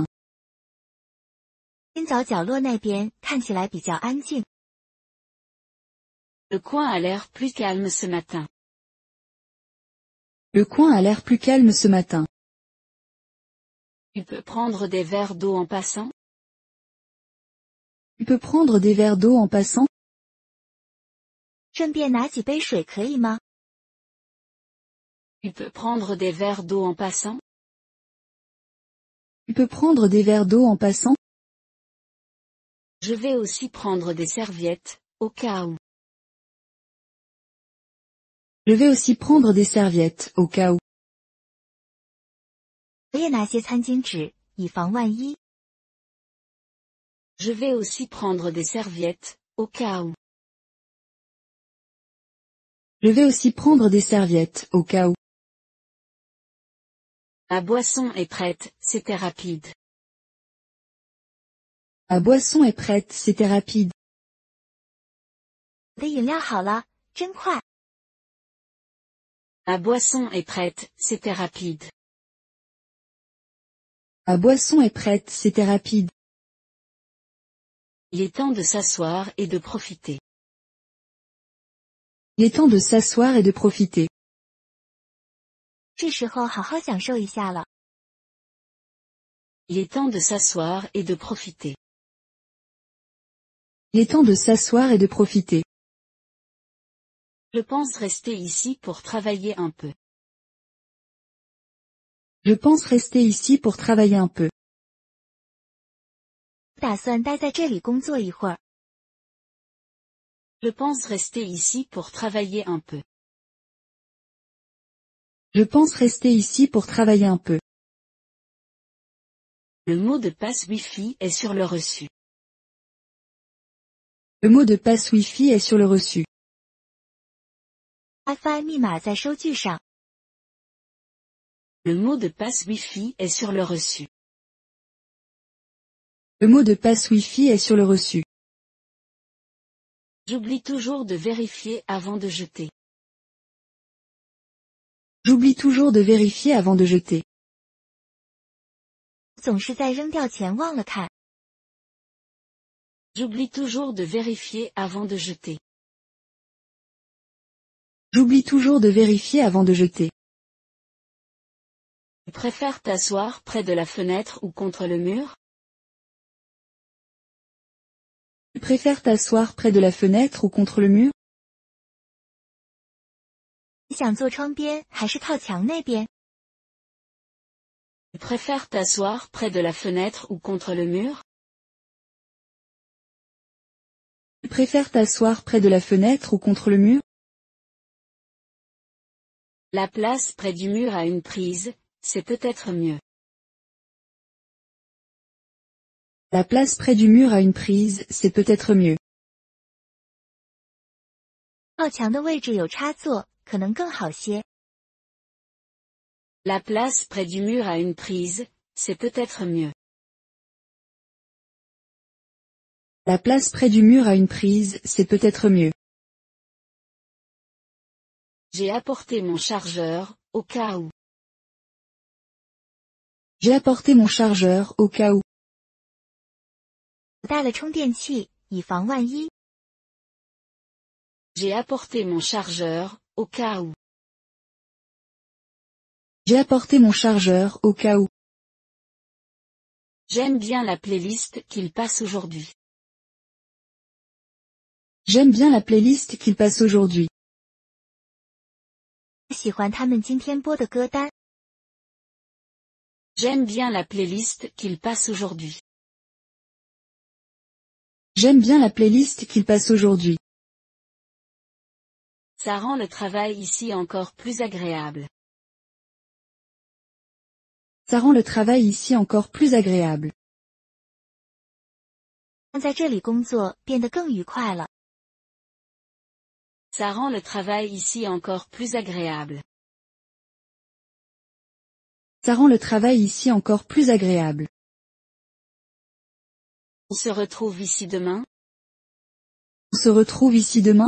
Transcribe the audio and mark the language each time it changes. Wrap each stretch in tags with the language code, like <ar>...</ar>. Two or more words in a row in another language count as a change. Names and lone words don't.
<zh>今早角落那边看起来比较安静。</zh> <fr>Le coin a l'air plus calme ce matin. Le coin a l'air plus calme ce matin. Tu peux prendre des verres d'eau en passant? Tu peux prendre des verres d'eau en passant?</fr> <zh>顺便拿几杯水可以吗？</zh> <fr>Tu peux prendre des verres d'eau en passant? Tu peux prendre des verres d'eau en passant? Je vais aussi prendre des serviettes, au cas où. Je vais aussi prendre des serviettes, au cas où.</fr> <zh>我也拿些餐巾纸，以防万一。</zh> <fr>Je vais aussi prendre des serviettes, au cas où. Je vais aussi prendre des serviettes, au cas où. Ma boisson est prête, c'était rapide. Ma boisson est prête, c'était rapide.</fr> <zh>我的饮料好了，真快。</zh> <fr>Ma boisson est prête, c'était rapide. Ma boisson est prête, c'était rapide. Il est temps de s'asseoir et de profiter. Il est temps de s'asseoir et de profiter.</fr> <zh>是时候好好享受一下了。</zh> <fr>Il est temps de s'asseoir et de profiter. Il est temps de s'asseoir et de profiter. Je pense rester ici pour travailler un peu. Je pense rester ici pour travailler un peu.</fr> <zh>打算待在这里工作一会儿。</zh> <fr>Je pense rester ici pour travailler un peu. Je pense rester ici pour travailler un peu. Le mot de passe Wi-Fi est sur le reçu. Le mot de passe Wi-Fi est sur le reçu.</fr> <zh>WiFi 密码在收据上。</zh> <fr>Le mot de passe Wi-Fi est sur le reçu. Le mot de passe Wi-Fi est sur le reçu. J'oublie toujours de vérifier avant de jeter. J'oublie toujours de vérifier avant de jeter.</fr> <zh>总是在扔掉前忘了看。</zh> <fr>J'oublie toujours de vérifier avant de jeter. J'oublie toujours de vérifier avant de jeter. Tu préfères t'asseoir près de la fenêtre ou contre le mur? Tu préfères t'asseoir près de la fenêtre ou contre le mur?</fr> <zh>你想坐窗边还是靠墙那边？</zh> <fr>Tu préfères t'asseoir près de la fenêtre ou contre le mur? Tu préfères t'asseoir près de la fenêtre ou contre le mur? La place près du mur a une prise, c'est peut-être mieux. La place près du mur a une prise, c'est peut-être mieux.</fr> <zh>靠墙的位置有插座，可能更好些。</zh> <fr>La place près du mur a une prise, c'est peut-être mieux. La place près du mur a une prise, c'est peut-être mieux. J'ai apporté mon chargeur, au cas où. J'ai apporté mon chargeur, au cas où.</fr> <zh>我带了充电器，以防万一。</zh> <fr>J'ai apporté mon chargeur, au cas où. J'ai apporté mon chargeur, au cas où. J'aime bien la playlist qu'il passe aujourd'hui. J'aime bien la playlist qu'il passe aujourd'hui.</fr> <zh>喜欢他们今天播的歌单。</zh> <fr>J'aime bien la playlist qu'il passe aujourd'hui. J'aime bien la playlist qu'il passe aujourd'hui. Ça rend le travail ici encore plus agréable. Ça rend le travail ici encore plus agréable.</fr> <zh>让在这里工作变得更愉快了。</zh> <fr>Ça rend le travail ici encore plus agréable. Ça rend le travail ici encore plus agréable. On se retrouve ici demain? On se retrouve ici demain?</fr>